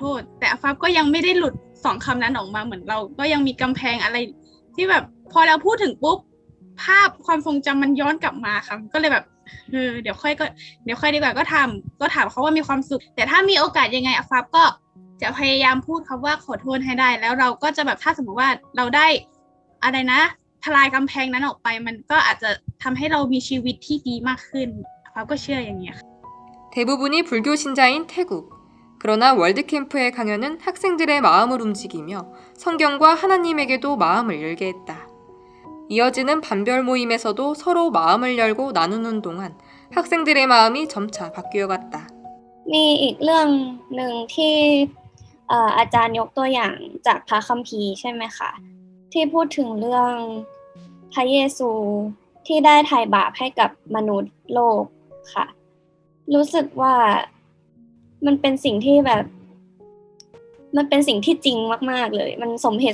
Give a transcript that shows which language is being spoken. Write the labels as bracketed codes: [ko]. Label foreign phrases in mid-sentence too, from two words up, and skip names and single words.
[th] ษแต่ฟ้าก็ยังไม่ได้หลุด2 คำนั้นออกมาเหมือนเราก็ยังมีกำแพงอะไรที่แบบพอเราพูดถึงปุ๊บภาพความทรงจำมันย้อนกลับมาค่ะก็เลยแบบเดี๋ยวค่อยดีกว่าก็ถามเขาว่ามีความสุขแต่ถ้ามีโอกาสยังไงฟ้าก็จะพยายามพูดคำว่าขอโทษให้ได้แล้วเราก็จะแบบถ้าสมมติว่าเราได้อะไรนะทลายกำแพงนั้นออกไปมันก็อาจจะทำให้เรามีชีวิตที่ดีมากขึ้นฟ้าก็เชื่ออย่างนี้ค่ะ [ko] 대부분이 불교 신자인 태국. 그러나 월드캠프의 강연은 학생들의 마음을 움직이며 성경과 하나님에게도 마음을 열게 했다. 이어지는 반별 모임에서도 서로 마음을 열고 나누는 동안 학생들의 마음이 점차 바뀌어갔다. [th] มีอีกเรื่องหนึ่งที่อาจารย์ยกตัวอย่างจากพระคัมภีร์ใช่ไหมคะที่พูดถึงเรื่องพระเยซูที่ได้ไถ่บาปให้กับม นุษย์โลกค่ะรู้สึกว่ามันเป็นสิ่งที่แบบมันเป็นสิ่งที่จริงมากๆเลยมันสมเห